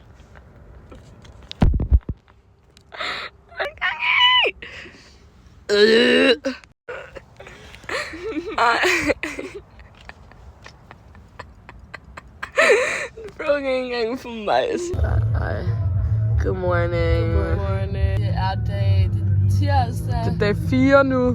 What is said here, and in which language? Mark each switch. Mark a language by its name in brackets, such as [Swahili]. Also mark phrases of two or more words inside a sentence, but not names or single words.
[Danish] Bro, ikke engang for mig. Ej. [English] Good morning. Good morning. [Danish] Det er dag tirsdag. Det er dag 4 nu.